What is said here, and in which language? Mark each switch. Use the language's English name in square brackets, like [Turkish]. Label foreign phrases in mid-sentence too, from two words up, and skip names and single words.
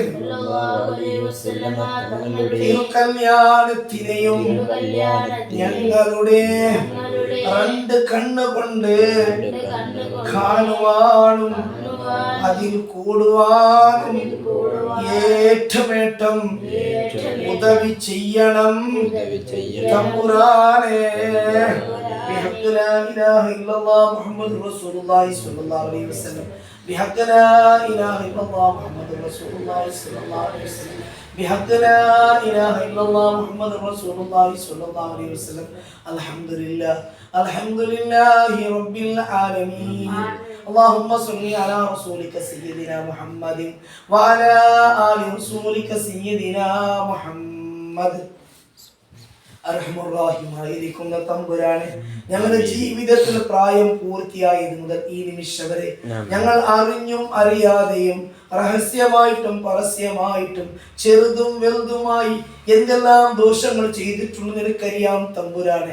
[Malayalam] തിരുകല്യാണത്തിനെയും ഞങ്ങളുടെ രണ്ട് കണ്ണുകൊണ്ട് കാണുവാനും അതിൽ കൂടുവാനും ഏറ്റമേറ്റം ഉദവി ചെയ്യണം തമ്പുരാനെ. [Arabic] بحق لا إله إلا الله محمد رسول الله صلى الله عليه وسلم بحق لا إله إلا الله محمد رسول الله صلى الله عليه وسلم بحق لا إله إلا الله محمد رسول الله صلى الله عليه وسلم الحمد لله رب العالمين. اللهم صل على رسولك سيدنا محمد وعلى آل رسولك سيدنا محمد. [Malayalam] അർഹമുറാഹിമായിരിക്കുന്ന തമ്പുരാനെ, ഞങ്ങളുടെ ജീവിതത്തിൽ പ്രായം പൂർത്തിയായത് മുതൽ ഈ നിമിഷം വരെ ഞങ്ങൾ അറിഞ്ഞും അറിയാതെയും രഹസ്യമായിട്ടും പരസ്യമായിട്ടും ചെറുതും വലുതുമായി എന്തെല്ലാം ദോഷങ്ങൾ ചെയ്തിട്ടുണ്ടെന്ന് നിനക്കറിയാം തമ്പുരാനെ.